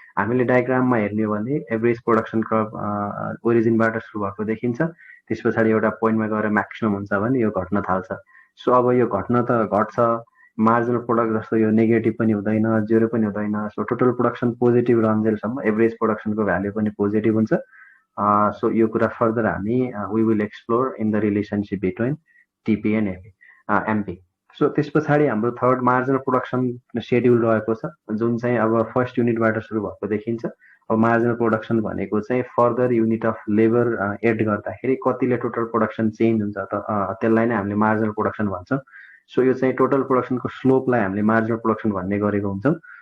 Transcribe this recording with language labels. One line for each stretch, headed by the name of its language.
Nepali: हामीले डायग्राममा हेर्ने हो भने एभरेज प्रोडक्सन कर्भ ओरिजिनबाट सुरु भएको देखिन्छ, त्यस पछाडि एउटा पोइन्टमा गएर म्याक्सिमम हुन्छ भने यो घट्न थाल्छ। सो अब यो घट्न त घट्छ, मार्जिनल प्रोडक्ट जस्तो यो नेगेटिभ पनि हुँदैन, जेरो पनि हुँदैन। So total production positive रहन्जेलसम्म average प्रोडक्सनको value पनि पोजिटिभ हुन्छ। सो यो कुरा फर्दर हामी
English: We will explore in the relationship between TP and MP.
Nepali: So त्यस पछाडि हाम्रो थर्ड मार्जिनल प्रोडक्सन सेड्युल रहेको छ, जुन चाहिँ अब फर्स्ट युनिटबाट सुरु भएको देखिन्छ। अब मार्जिनल प्रोडक्सन भनेको चाहिँ further unit of labour add गर्दाखेरि कतिले टोटल प्रोडक्सन चेन्ज हुन्छ त्यसलाई नै हामीले मार्जिनल प्रोडक्सन भन्छौँ। सो यो चाहिँ टोटल प्रोडक्सनको स्लोपलाई हामीले मार्जिनल प्रोडक्सन भन्ने गरेको हुन्छौँ।